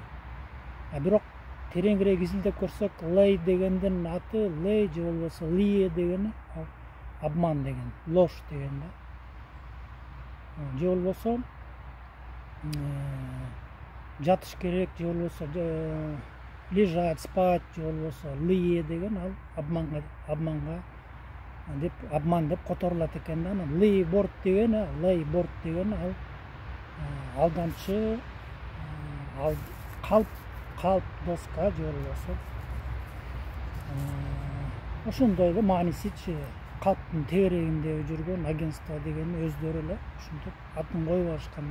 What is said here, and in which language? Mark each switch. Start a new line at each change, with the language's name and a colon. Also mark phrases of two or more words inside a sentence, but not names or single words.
Kyrgyz: Бирок тереңирээк изилдеп көрсөк, Ley дегендин аты Ley же болбосо Lie дегени обман деген, ложь деген да. Же болбосо жатыш керек, же болбосо
Russian: лежать, спать,
Kyrgyz: же болбосо Lie деген ал обманга деп обман деп которулат экен да. Анан Leyboard деген ал алдамчы, калп доска же болбосо ошондой да маанисичи, калптын тегерегинде жүргөн агентство деген өздөрү эле ушинтип атын коюп алышкан.